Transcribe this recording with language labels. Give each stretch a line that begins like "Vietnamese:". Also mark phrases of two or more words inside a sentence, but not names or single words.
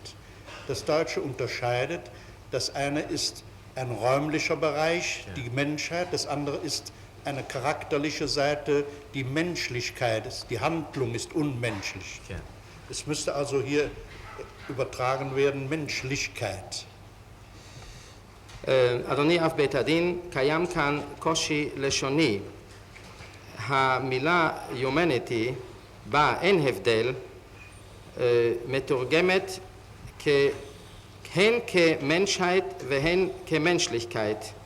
German: Das Deutsche unterscheidet, das eine ist ein räumlicher Bereich, die Menschheit, das andere ist eine charakterliche Seite, die Menschlichkeit, die Handlung ist unmenschlich. Es müsste also hier übertragen werden, Menschlichkeit.
Hebrew: אדוני אב בית הדין, קיים כאן קושי לשוני. המילה humanity, בה אין הבדל, מתורגמת הן כמנשייט והן כמנשליכקייט.